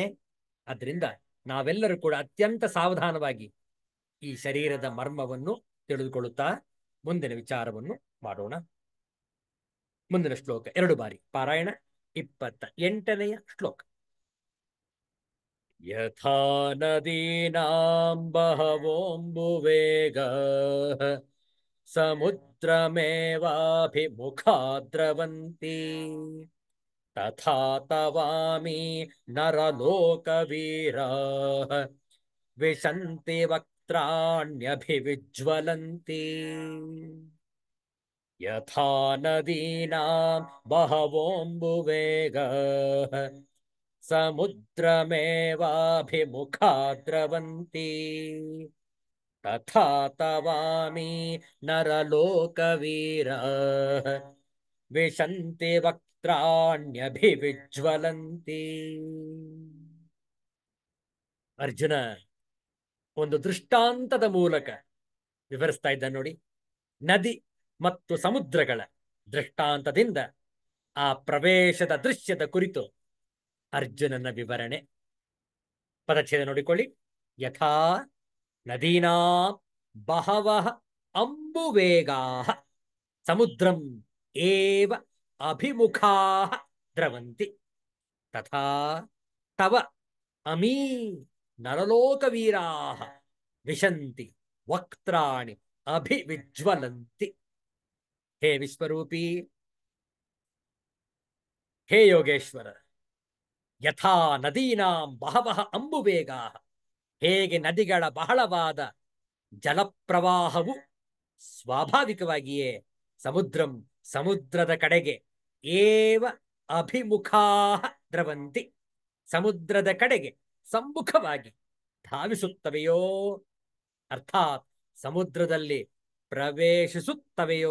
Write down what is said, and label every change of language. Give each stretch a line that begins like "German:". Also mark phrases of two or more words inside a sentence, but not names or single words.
Kannada: ಅದರಿಂದ ನಾವೆಲ್ಲರೂ ಕೂಡ ಅತ್ಯಂತ ಸಾವಧಾನವಾಗಿ ಈ ಶರೀರದ ಮರ್ಮವನ್ನು ತಿಳಿದುಕೊಳ್ಳುತ್ತಾ ಮುಂದಿನ ವಿಚಾರವನ್ನು ಮಾಡೋಣ. ಮುಂದಿನ ಶ್ಲೋಕ 2 ಬಾರಿ ಪಾರಾಯಣ. 28ನೇ ಶ್ಲೋಕ.
Sanskrit: ಯಥಾ ನದೀನಾಂ ಬಹವೋಂಬುವೇಗ ಸಮುದ್ರಮೇವಾಭಿಮುಖಾ ದ್ರವಂತಿ ತಥಾ ತವಾಮಿ ನರಲೋಕವೀರಾಃ ವಿಶಂತಿ ವಕ್ತ್ರಾಣ್ಯಭಿವಿಜ್ವಲಂತಿ. ಯಥಾ ನದೀನಾಂ ಬಹವೋಂಬುವೇಗಃ ಸಮುದ್ರಮೇವಾಭಿಮುಖಾ ದ್ರವಂತಿ ತಥಾ ತವಾಮಿ ನರಲೋಕವೀರಾಃ ವಿಶಂತಿ ವಕ್ತ್ರಾಣ್ಯಭಿವಿಜ್ವಲಂತಿ.
Kannada: ಅರ್ಜುನ ಒಂದು ದೃಷ್ಟಾಂತದ ಮೂಲಕ ವಿವರಿಸ್ತಾ ಇದ್ದ ನೋಡಿ. ನದಿ ಮತ್ತು ಸಮುದ್ರಗಳ ದೃಷ್ಟಾಂತದಿಂದ ಆ ಪ್ರವೇಶದ ದೃಶ್ಯದ ಕುರಿತು ಅರ್ಜುನನ ವಿವರಣೆ. ಪದಚ್ಛೇದ ನೋಡಿಕೊಳ್ಳಿ.
Sanskrit: ಯಥಾ ನದೀನಾ ಬಹವಃ ಅಂಬುವೇಗಾಃ ಸಮುದ್ರಂ ಏವ ಅಭಿಮುಖಾಃ ದ್ರವಂತಿ ತಥಾ ತವ ಅಮೀ ನರಲೋಕವೀರಾಃ ವಿಶಂತಿ ವಕ್ತ್ರಾಣಿ ಅಭಿವಿಜ್ವಲಂತಿ. ಹೇ ವಿಶ್ವರೂಪಿ, ಹೇ ಯೋಗೇಶ್ವರ, ಯಥಾ ನದೀನಾಂ ಬಹವಃ ಅಂಬುವೇಗಾಃ,
Kannada: ಹೇಗೆ ನದಿಗಳ ಬಹಳವಾದ ಜಲಪ್ರವಾಹವು ಸ್ವಾಭಾವಿಕವಾಗಿಯೇ ಸಮುದ್ರಂ ಸಮುದ್ರದ ಕಡೆಗೆ
Sanskrit: ಏವ ಅಭಿಮುಖಾಃ ದ್ರವಂತಿ
Kannada: ಸಮುದ್ರದ ಕಡೆಗೆ ಸಮ್ಮುಖವಾಗಿ ಧಾವಿಸುತ್ತವೆಯೋ, ಅರ್ಥಾತ್ ಸಮುದ್ರದಲ್ಲಿ ಪ್ರವೇಶಿಸುತ್ತವೆಯೋ,